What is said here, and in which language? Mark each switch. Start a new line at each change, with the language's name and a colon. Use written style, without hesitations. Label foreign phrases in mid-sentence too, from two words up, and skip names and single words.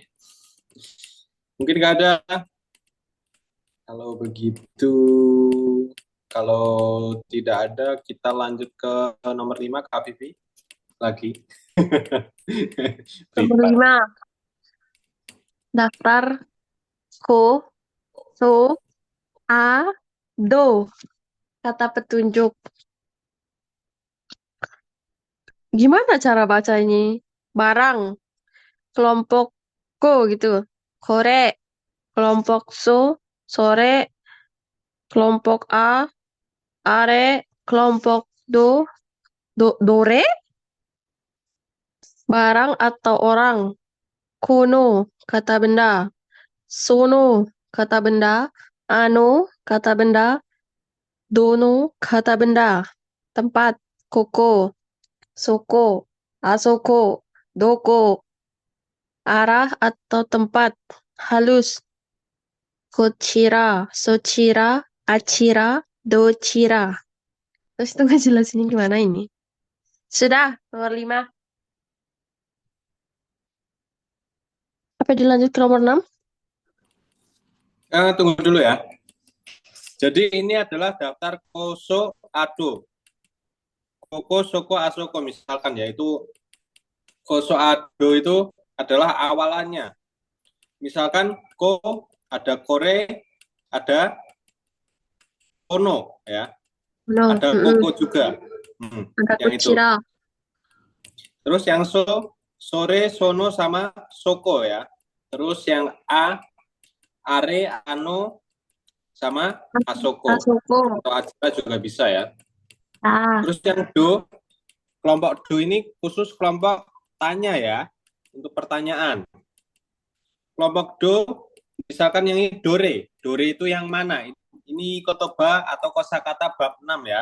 Indonesian: Mungkin nggak ada. Kalau begitu, kalau tidak ada, kita lanjut ke nomor 5, Kak Vivi. Lagi. Nomor Privat.
Japanese: 5, daftar ko, so, a, do.
Indonesian: Kata petunjuk. Gimana cara baca ini? Barang, kelompok ko gitu. Kore, kelompok so, sore, kelompok a, are, kelompok dore, barang atau orang. Kono, kata benda. Sono, kata benda. Ano, kata benda. Dono, kata benda.
Japanese: Tempat, koko, soko, あそこ、どこ.
Indonesian: Arah atau tempat. Halus,
Japanese: こちら、そちら、あちら、どちら.
Indonesian: Terus itu ngejelasinnya gimana ini? Sudah, nomor 5. Apa dilanjut ke nomor 6? Tunggu dulu ya. Jadi ini adalah daftar
Japanese: こそあど. ここ、そこ、あそこ
Indonesian: misalkan ya. Itu
Japanese: こそあど
Indonesian: itu adalah awalannya. Misalkan ko, ada kore, ada kono ya. No, Ada koko juga. ada Yang itu. kucira. Terus yang
Japanese: そ、それ、その
Indonesian: sama soko ya. Terus yang
Japanese: あ、あれ, あの sama あそこ. Asoko.
Indonesian: Atau ajira juga bisa ya. Ah, Terus yang do, kelompok do ini khusus kelompok tanya ya. Untuk pertanyaan. Kelompok do, misalkan yang ini dore. Dore itu yang mana? Ini kotoba atau kosakata bab 6 ya.